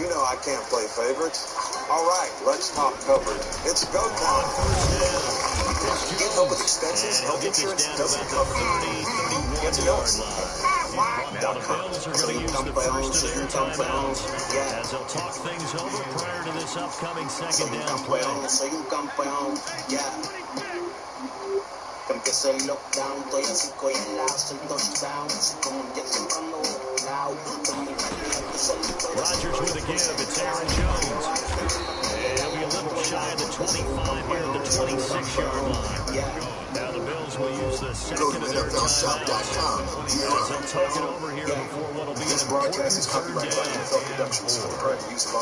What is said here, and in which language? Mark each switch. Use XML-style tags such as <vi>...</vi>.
<en>You know I can't play favorites. All right, let's talk coverage. It's go time. Get help with expenses health insurance doesn't cover. Get to Get to know us. Now the Bills are going to use the first of their timeouts as they'll talk things over prior to this upcoming second down play.</en> <es>Soy un campeón, empezó el lockdown, estoy a 5 y al lado, soy touchdown, así como un jet sembrando cloud.</es> <en>Rodgers with a give, it's Aaron Jones. And he'll be a little shy of the 25 here at the 26-yard line. Now the Bills will use the second of their timeouts as they'll talk it over here before what will be an important third down.</en>